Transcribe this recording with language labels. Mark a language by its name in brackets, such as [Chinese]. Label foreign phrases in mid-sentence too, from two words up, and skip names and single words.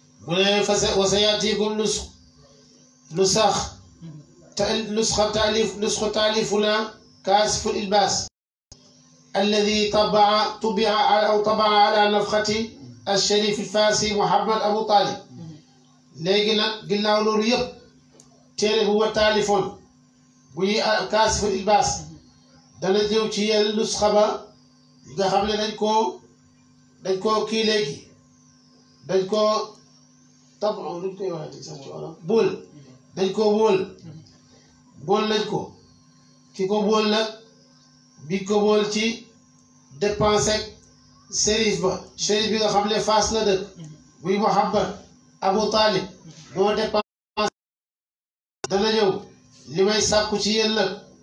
[Wolof] mu ne [Arabic] وسيأتيكم نسخة تأليفنا كاشف الالتباس الذي طبع على نفخة الشريف الفاسي محمد أبو طالب [Wolof] léegi nag ginnaaw loolu yëpp téere bu ma taalifoon bu ñuy kaasiful ilbaas dana ñëw ci yenn nusxa ba nga xam ne dañ koo kii léegi dañ koo tabax luñ koy waxee sax ci wolof bool dañ koo bool nañ ko ki ko bool nag bi ko bool ci dépensé sérif bi nga xam ne Faas la dëkk buy Muhammad Abu Talib moo dépensé dana ñëw li may sàkku ci yéen nag